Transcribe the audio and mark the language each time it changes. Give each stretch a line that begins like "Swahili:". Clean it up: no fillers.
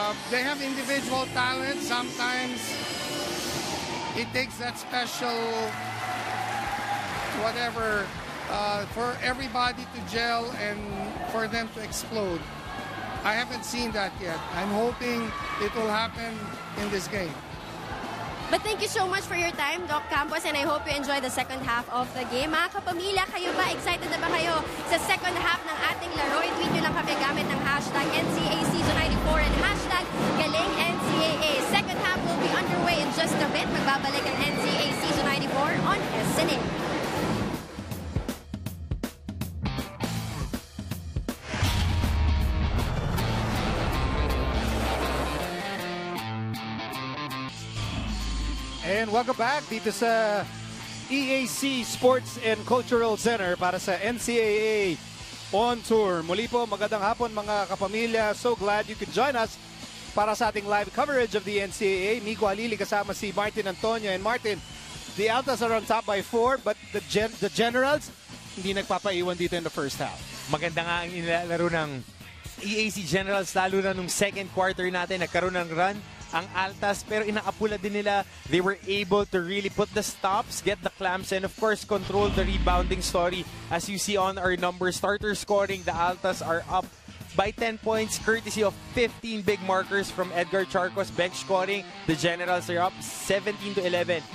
English: They have individual talent. Sometimes it takes that special whatever for everybody to gel and for them to explode. I haven't seen that yet. I'm hoping it will happen in this game. But thank you so much for your time, Doc Campos, and I hope you enjoy the second half of the game.
Filipino: Mga kapamilya, kayo ba? Excited na ba kayo sa second half ng ating laro? I-tweet nyo lang kami gamit ng hashtag NCAA Season 94 and hashtag Galing NCAA.
English: Second half will be underway in just a bit.
Filipino: Magbabalik ang NCAA Season 94 on SNA.
English: And welcome back
Filipino: dito sa
English: EAC Sports and Cultural Center
Filipino: para sa
English: NCAA On Tour.
Filipino: Muli po, magandang hapon mga kapamilya.
English: So glad you could join us
Filipino: para sa ating
English: live coverage of the NCAA.
Filipino: Miko Alili kasama si Martin Antonio.
English: And Martin, the Altas are on top by 4, but the Generals
Filipino: hindi nagpapaiwan dito
English: in the first half.
Filipino: Maganda nga ang nilalaro ng EAC Generals, lalo na nung second quarter natin, nagkaroon ng run ang Altas, pero inaapula din nila.
English: They were able to really put the stops, get the clamps, and of course control the rebounding story. As you see on our numbers, starter scoring, the Altas are up by 10 points courtesy of 15 big markers from Edgar Charcos. Bench scoring, the Generals are up 17-11.